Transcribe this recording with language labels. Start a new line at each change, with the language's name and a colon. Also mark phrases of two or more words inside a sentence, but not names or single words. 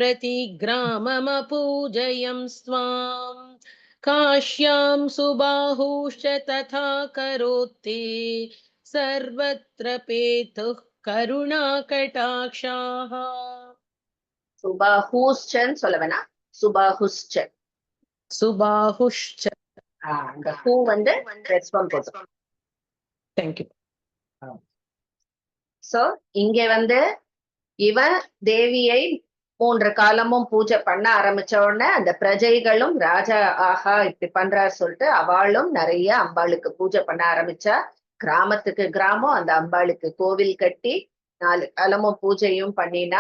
Sanskrit: प्रतिग्राममपूजयन्स्त्वाम् काश्यां सुबाहुश्च तथा करोति सर्वत्र पेतुः करुणाकटाक्षाः सुबाहुश्च சொல்லவேனா சுபாஹுश्च सुबाहुश्च
Tamil: அந்த ஹூ வந்து ரெஸ்பாண்ட் போடும்.
English: Thank you.
Tamil: சோ இங்க வந்து இவன் தேவியை 3 காலமும் பூஜை பண்ண ஆரம்பிச்ச உடனே அந்த பிரஜைகளும் ராஜா ஆஹா இப்படி பண்றாரு சொல்லிட்டு அவளும் நிறைய அம்பாளுக்கு பூஜை பண்ண ஆரம்பிச்சா. கிராமத்துக்கு கிராமம் அந்த அம்பாளுக்கு கோவில் கட்டி 4 காலமும் பூஜையும் பண்ணினா.